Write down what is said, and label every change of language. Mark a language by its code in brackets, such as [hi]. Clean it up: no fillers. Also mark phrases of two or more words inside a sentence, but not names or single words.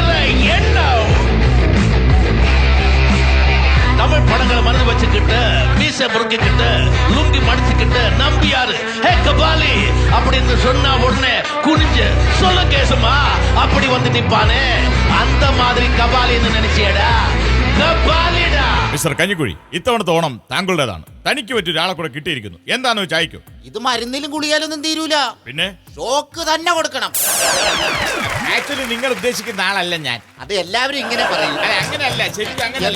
[ta] தமிழ் படங்களை மனது வச்சுக்கிட்டு மீசை முறுக்கிக்கிட்டு லுங்கி மடிச்சுக்கிட்டு நம்பியாரு ஹே கபாலி அப்படின்னு சொன்னா உடனே குனிஞ்சு சொல்ல கேசமா அப்படி வந்து நிப்பானே அந்த மாதிரி கபாலின்னு நினைச்சியடா കപാലിടാ. [ml] മിസ്റ്റർ കഞ്ഞിക്കുഴി, ഇത്തവണത്തെ ഓണം താങ്കളുടേതാണ്. തനിക്ക് പറ്റിയ ഒരാളെ കൂടെ കിട്ടിയിരിക്കുന്നു. എന്താണെന്ന് വെച്ചായിക്കും. ഇത് മരുന്നിലും ഗുളിയാലൊന്നും തീരൂല. പിന്നെ ഷോക്ക് തന്നെ കൊടുക്കണം. ആക്ച്വലി നിങ്ങൾ ഉദ്ദേശിക്കുന്ന ആളല്ല ഞാൻ. അത് എല്ലാവരും ഇങ്ങനെ പറയും. അങ്ങനെയല്ല, ശരിക്കും അങ്ങനെയല്ല.